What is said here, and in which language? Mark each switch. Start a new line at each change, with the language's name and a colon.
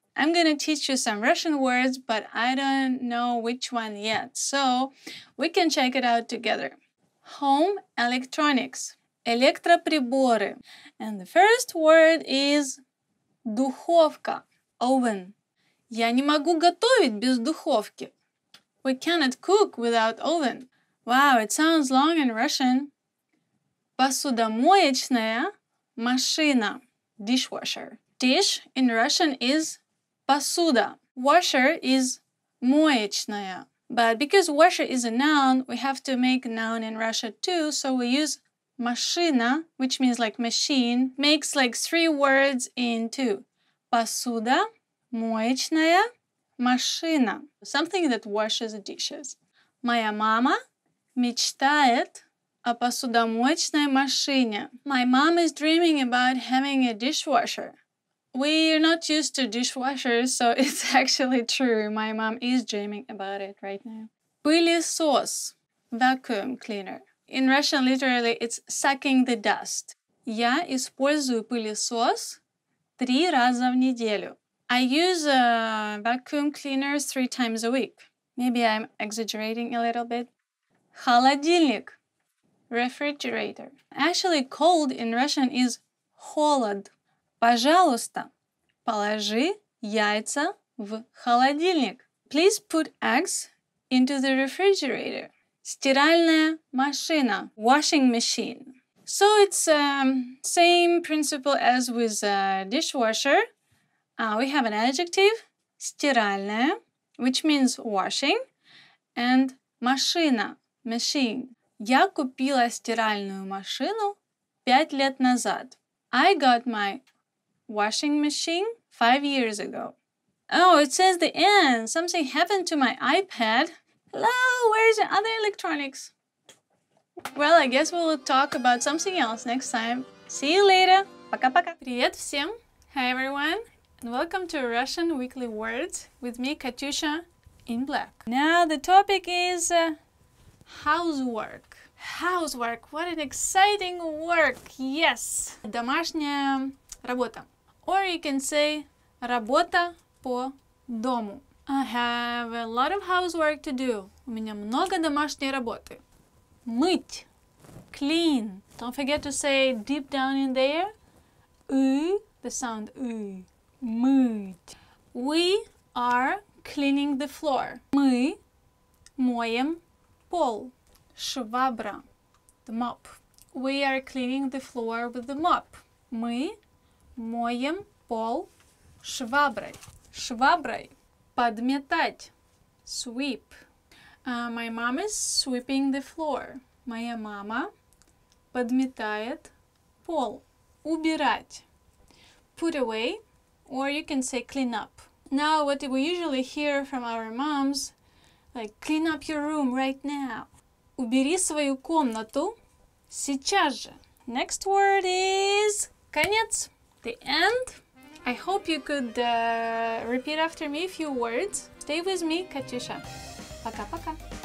English: I'm gonna teach you some Russian words, but I don't know which one yet. So we can check it out together. Home electronics. Электроприборы. And the first word is духовка. Oven.
Russian: Я не могу готовить без духовки.
English: We cannot cook without oven. Wow, it sounds long in Russian.
Russian: Посудомоечная машина. Dishwasher.
English: Dish in Russian is посуда. Washer is моечная. But because washer is a noun, we have to make a noun in Russia too, so we use машина, which means like machine, makes like 3 words in 2.
Russian: Посуда, моечная, машина.
English: Something that washes dishes.
Russian: Моя мама мечтает о посудомоечной машине.
English: My mom is dreaming about having a dishwasher. We're not used to dishwashers, so it's actually true. My mom is dreaming about it right now. Пылесос, vacuum cleaner. In Russian, literally, it's sucking the dust.
Russian: Я использую пылесос 3 раза в неделю.
English: I use vacuum cleaners 3 times a week. Maybe I'm exaggerating a little bit. Холодильник, refrigerator. Actually, cold in Russian is холод.
Russian: Пожалуйста, положи яйца в холодильник.
English: Please put eggs into the refrigerator.
Russian: Стиральная машина. Washing machine.
English: So it's same principle as with dishwasher. We have an adjective, стиральная, which means washing, and машина, machine.
Russian: Я купила стиральную машину 5 лет назад.
English: I got my washing machine 5 years ago. Oh, it says the end. Something happened to my iPad. Hello, where's the other electronics? Well, I guess we'll talk about something else next time. See you later.
Russian: Пока-пока. Привет всем.
English: Hi everyone. And welcome to Russian Weekly Words with me, Katyusha, in black. Now the topic is housework. Housework. What an exciting work. Yes.
Russian: Домашняя работа.
English: Or you can say
Russian: работа по дому.
English: I have a lot of housework to do.
Russian: У меня много домашней работы. Мыть. Clean.
English: Don't forget to say deep down in there. The sound Мыть. We are cleaning the floor.
Russian: Мы моем пол. Швабра. The mop.
English: We are cleaning the floor with the mop.
Russian: Мы моем пол шваброй. Шваброй. Подметать. Sweep.
English: My mom is sweeping the floor.
Russian: Моя мама подметает пол. Убирать.
English: Put away, or you can say clean up. Now, what we usually hear from our moms, like clean up your room right now.
Russian: Убери свою комнату сейчас же.
English: Next word is конец. The end. I hope you could repeat after me a few words. Stay with me, Katyusha. Пока-пока.